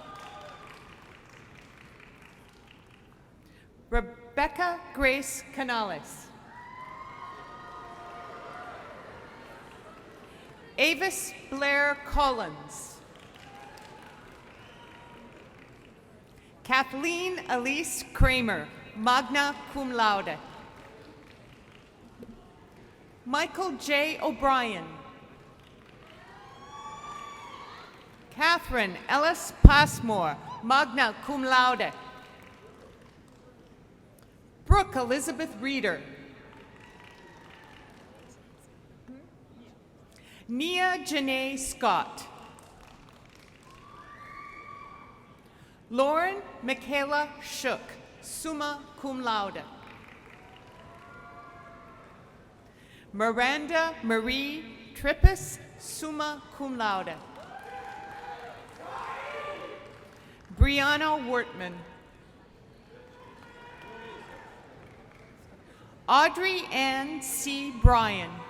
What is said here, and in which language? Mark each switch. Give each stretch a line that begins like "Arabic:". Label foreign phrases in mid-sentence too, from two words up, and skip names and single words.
Latin: Rebecca Grace Canales. Avis Blair Collins. Kathleen Elise Kramer, magna cum laude. Michael J. O'Brien. Catherine Ellis Passmore, magna cum laude. Brooke Elizabeth Reeder. Nia Janae Scott. Lauren Michaela Shook, summa cum laude. Miranda Marie Trippus, summa cum laude. Brianna Wortman. Audrey Ann C. Bryan.